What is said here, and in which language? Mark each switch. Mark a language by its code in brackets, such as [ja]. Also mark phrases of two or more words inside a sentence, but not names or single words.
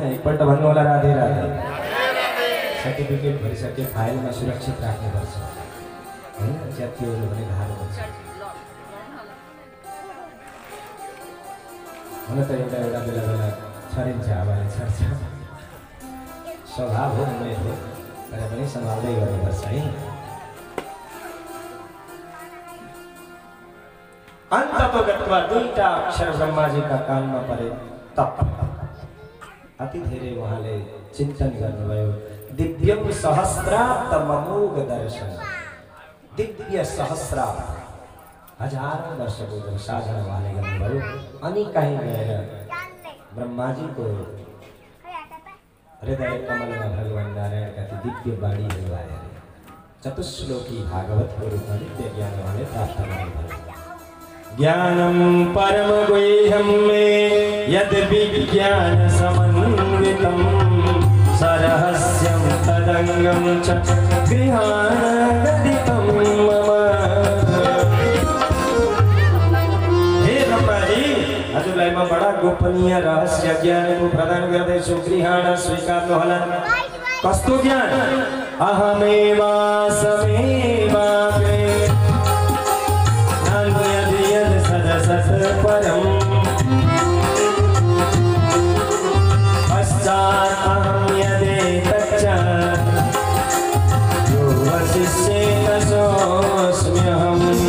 [ne] एकपल्ट भन्नु होला राधे राधे। सर्टिफिकेट भइसके फाइलमा सुरक्षित राख्नुपर्छ होइन, च्यातियो भने गाह्रो हुन्छ। हुन त एउटा बेला छरिन्छ, हावाले छर्छ, स्वभाव हो मेरो, तर पनि सम्हाल्दै गर्नुपर्छ है। [sa] अन्ततो गत्वा [ne] 2टा अक्षर ब्रह्माजीका कानमा परे, तप। अति धेरै उहाँले चिन्तन गर्नुभयो। [sa] दिव्यम सहस्राब्द ममोघ दर्शन, [ne] दिव्य सहस्राब्द 1000 वर्षको जो साधना उहाँले गर्नुभयो। अनि कहीँ गएर ब्रह्माजीको हृदय कमलमा भगवान नारायणका ती दिव्य बाणीहरू आए। चतुश्लोकी भागवतको रूपमा दिव्य ज्ञान उहाँले प्राप्त गर्नुभयो। [sa] ज्ञानम परम गुह्यम मे यद विज्ञान समन्वितम सरहस्यम तदंगम च गृहाणगदितम मम। [ne] हे ब्रह्माजी, हजुरलाई म बडा गोपनीय रहस्य ज्ञानको प्रदान गर्दैछु, गृहाण स्वीकार्नु होला। कस्तो ज्ञान? [sa] अहमेवासमेवाग्रे परम पश्चात् अहं यदेतच्च यो वसिष्येत सोऽस्म्यहम्।